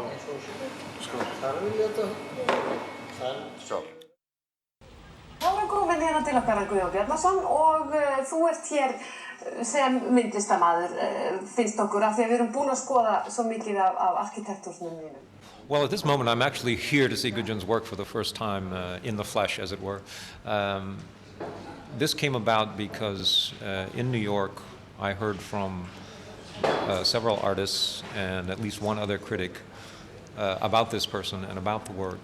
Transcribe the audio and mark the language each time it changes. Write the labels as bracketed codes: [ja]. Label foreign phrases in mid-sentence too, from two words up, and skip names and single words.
[is] Skál. Skál. Þá er komin hérna til okkar Guðjón Bjarnason og þú ert hér sem myndlistarmaður, finnst okkur, af því að við erum búin að skoða svo mikið af arkitektúrnum mínum. [en] Well, at this moment, I'm actually here to see Gudjon's work for the first time in the flesh, as it were. This came about because in New York, I heard from several artists and at least one other critic about this person and about the work.